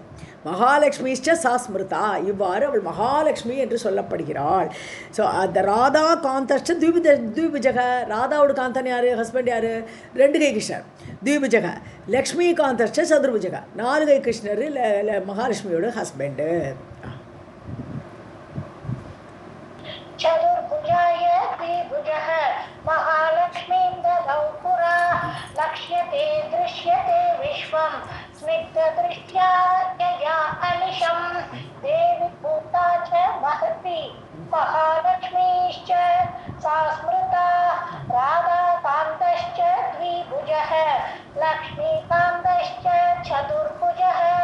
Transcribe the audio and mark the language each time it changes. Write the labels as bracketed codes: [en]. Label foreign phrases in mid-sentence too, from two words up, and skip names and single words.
[sa] महालक्ष्मीश्च सास्मृता [ta] இவ்வாறு அவள் மகாலட்சுமி என்று சொல்லப்படுகிறாள். ஸோ அந்த [sa] राधा कान्तश्च द्विभुजः [ta] ராதாவோட காந்தன் யார், ஹஸ்பண்ட் யார், 2 கை கிருஷ்ணர். [sa] द्विभुजः लक्ष्मी कान्तश्च चतुर्भुजः [ta] 4 கை கிருஷ்ணர் மகாலட்சுமியோட ஹஸ்பண்டு. [sa] चतुर्भुजाय द्विभुजः महालक्ष्मीं ददौ पुरा लक्ष्यते दृश्यते विश्वं स्निग्धदृष्ट्या यया अनिशं देवी भूता च महती महालक्ष्मीश्च सा स्मृता राधा कान्तश्च द्विभुजः लक्ष्मीकान्तश्च चतुर्भुजः.